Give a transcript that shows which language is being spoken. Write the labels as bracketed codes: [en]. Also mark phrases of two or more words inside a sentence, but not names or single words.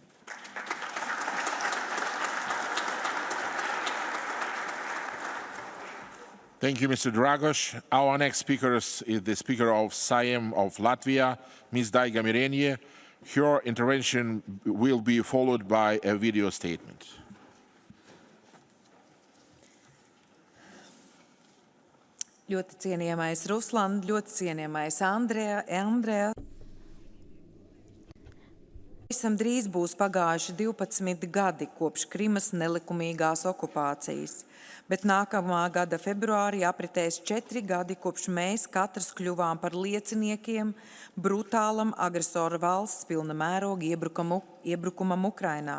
[en] Thank you, Mr. Dragos. Our next speaker is the Speaker of Sejm of Latvia, Ms. Daiga Mirenie. Her intervention will be followed by a video statement. [lv] Ļoti cienījamais Ruslan, ļoti cienījamais Andreas. Visam drīz būs pagājuši 12 gadi kopš Krimas nelikumīgās okupācijas, bet nākamā gada februārī apritēs 4 gadi kopš mēs katrs kļuvām par lieciniekiem brutālam agresora valsts pilna mēroga iebrukumam Ukrainā.